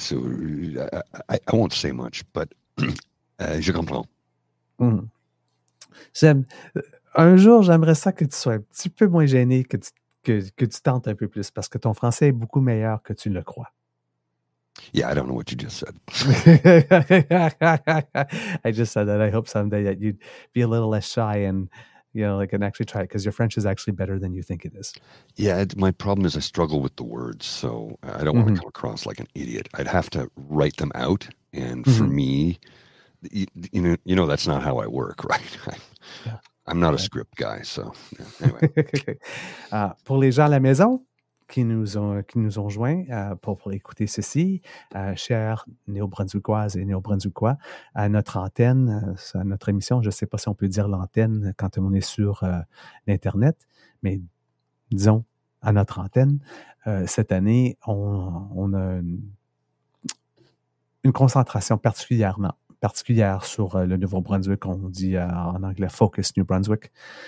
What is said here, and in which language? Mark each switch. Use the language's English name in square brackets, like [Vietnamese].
[English] So I won't say much, but [French] je comprends. Mm. Un jour, j'aimerais ça que tu sois un petit peu moins gêné, que tu tentes un peu plus, parce que ton français est beaucoup meilleur que tu ne le crois. [English] Yeah, I don't know what you just said. I just said that I hope someday that you'd be a little less shy and, you know, like, and actually try it, because your French is actually better than you think it is. Yeah, my problem is I struggle with the words, so I don't want to come across like an idiot. I'd have to write them out, and for me, you know, that's not how I work, right? I'm not a script guy, so anyway. Okay. [French] Pour les gens à la maison qui nous ont joints pour écouter ceci, chers Néo-Brunswickoises et Néo-Brunswickois, à notre antenne, à notre émission, je ne sais pas si on peut dire l'antenne quand on est sur l'Internet, mais disons à notre antenne, cette année, on a une concentration particulière sur le Nouveau-Brunswick, on dit en anglais « [English] Focus New Brunswick ».